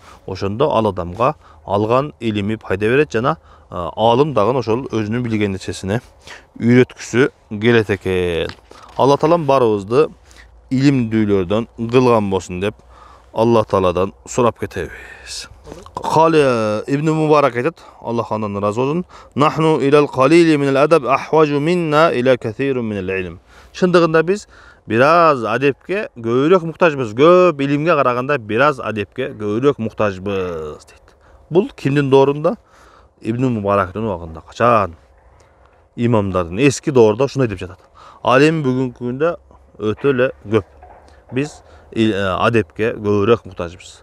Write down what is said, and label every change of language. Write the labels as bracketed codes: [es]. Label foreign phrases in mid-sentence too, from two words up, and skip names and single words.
[ky] Ошондо ал адамга алган илими пайда берет, жана алым дагы ошол өзүнүн билген нерсесине үйрөткүсү келет экен. Алла таалам баарыбызды илимдүүлөрдөн кылган болсун деп Алла Тааладан сурап кетебиз. Кали Ибн Мубарак айтат, Аллах андан разы болсун, [ar] "نحن إلى قليل من الأدب أحوج منا إلى كثير من العلم." [ky] Чындыгында биз бир аз адепке көбүрөөк муктажбыз, көп илимге караганда бир аз адепке көбүрөөк муктажбыз дейт. Бул кимдин доорунда? Ибн Мубарактын убагында, качан имамдардын эски доорунда ушундай деп жатат. Ал эми бүгүнкү күндө өтө эле көп. Биз адепке көбүрөөк муктажбыз.